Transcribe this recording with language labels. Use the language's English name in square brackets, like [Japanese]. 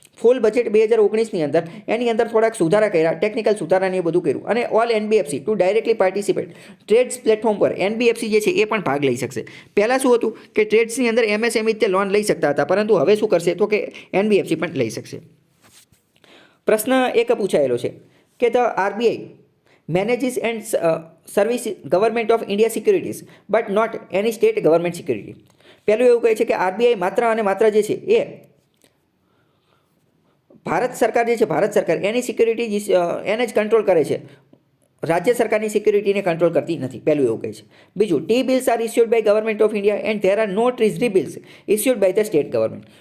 [Gujarati] ફૂલ budget 2019ની અંદર એની અંદર થોડાક સુધારા કર્યા, ટેકનિકલ સુધારાને એ બધું કર્યું, અને [English] all NBFC to directly participate trades platform [Gujarati] પર NBFC જે છે એ પણ ભાગ લઈ શકશે. પહેલાં શું હતું કે ટ્રેડ્સની અંદર MSME તે લોન લઈ શકતા હતા, પરંતુ હવે શું કરશે તો કે NBFC પણ લઈ શકશે. પ્રશ્ન એક પૂછાયેલો છે કે [English] The RBI manages and service government of India securities but not any state government security. [Gujarati] પહેલું એવું કહે છે કે RBI માત્ર અને માત્ર જે છે એ ભારત સરકાર એની સિક્યુરિટી એને જ કંટ્રોલ કરે છે, રાજ્ય સરકારની સિક્યુરિટીને કંટ્રોલ કરતી નથી. પહેલું એવું કહે છે. [English] બીજું, T bills are issued by government of India and there are no treasury bills issued by the state government.